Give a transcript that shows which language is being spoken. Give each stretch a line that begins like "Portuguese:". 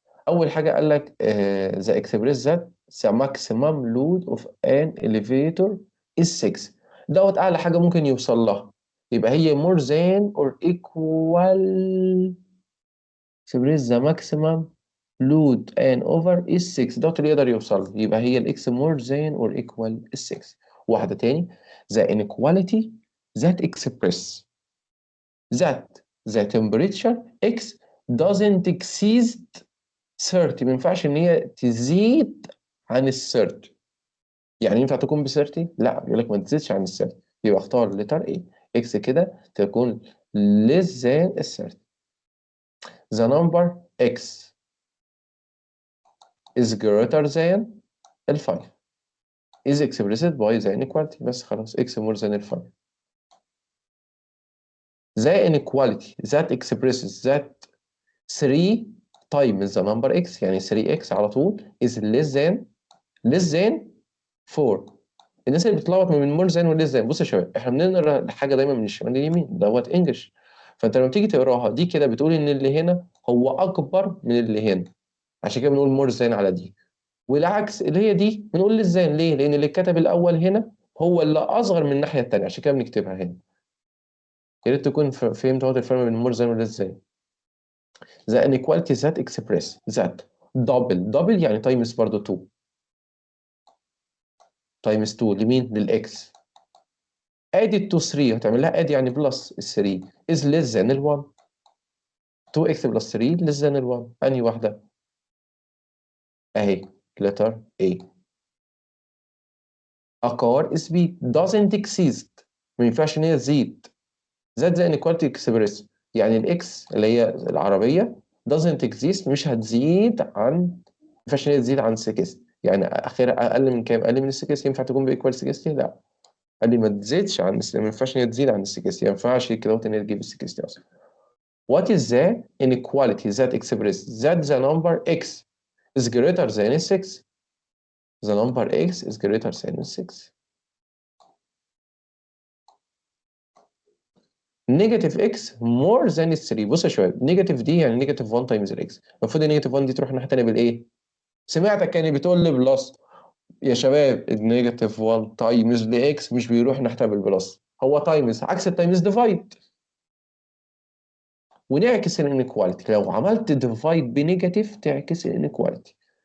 Arabic: أول حاجة قال لك
English: the express that the maximum load of an elevator is 6.
Arabic: دوت أعلى حاجة ممكن يوصل لها، يبقى هي
English: more than or equal express the maximum load and over is 6.
Arabic: دوت اللي يقدر يوصل يبقى هي الإكس
English: more than or equal is 6. واحدة تاني the inequality that express that the temperature X doesn't exceed 30.
Arabic: ما ينفعش ان هي تزيد عن ال 30. يعني ينفع تكون ب 30؟ لا بيقول لك ما تزيدش عن ال 30 يبقى اختار لتر ايه X كده تكون less than ال 30.
English: The number X is greater than ال 5 is expressed by the inequality.
Arabic: بس خلاص X more than ال 5.
English: The inequality that expresses that 3 times the number x
Arabic: يعني 3x على طول
English: is less than 4.
Arabic: الناس اللي بتتلخبط ما بين more than و less than. بص يا شباب احنا بنقرا الحاجه دايما من الشمال لليمين دوت انجلش، فانت لما تيجي تقراها دي كده بتقول ان اللي هنا هو اكبر من اللي هنا عشان كده بنقول more than على دي، والعكس اللي هي دي بنقول less than. ليه؟ لان اللي اتكتب الاول هنا هو اللي اصغر من الناحيه الثانيه عشان كده بنكتبها هنا. يا ريت تكون فهمت اهو الفرق بين more than و less than.
English: the inequality that express that double يعني times برضو 2 times 2
Arabic: لمين؟ للإكس.
English: added to 3
Arabic: هتعمل لها
English: add
Arabic: يعني بلس ال 3
English: is less than ال 1. 2x plus 3 less than ال 1.
Arabic: أنهي واحدة؟ أهي letter A.
English: a car speed doesn't exceed.
Arabic: ما ينفعش إن هي تزيد.
English: that the inequality express
Arabic: يعني الاكس اللي هي العربيه
English: doesn't exist،
Arabic: مش هتزيد عن، ما ينفعش ان هي تزيد عن 60. يعني اخرها اقل من كام؟ اقل من ال 60 ينفع تكون بايكوال 60؟ لا. قال لي ما تزيدش عن ما ينفعش ان هي تزيد عن ال 60، ما ينفعش كده ان هي تجيب ال 60 اصلا.
English: What is the inequality that expresses that the number x is greater than 6؟ The number x is greater than 6.
Arabic: نيجاتيف x more than 3. بص يا شباب، نيجاتيف دي يعني نيجاتيف 1 تايمز الاكس، المفروض النيجاتيف 1 دي تروح الناحيه الثانيه بالايه؟ سمعتك كان بتقول لي بلس. يا شباب النيجاتيف 1 تايمز لاكس مش بيروح ناحيتها بالبلس، هو تايمز، عكس التايمز ديفايد. ونعكس الانيكواليتي، لو عملت ديفايد بنيجاتيف تعكس الانيكواليتي.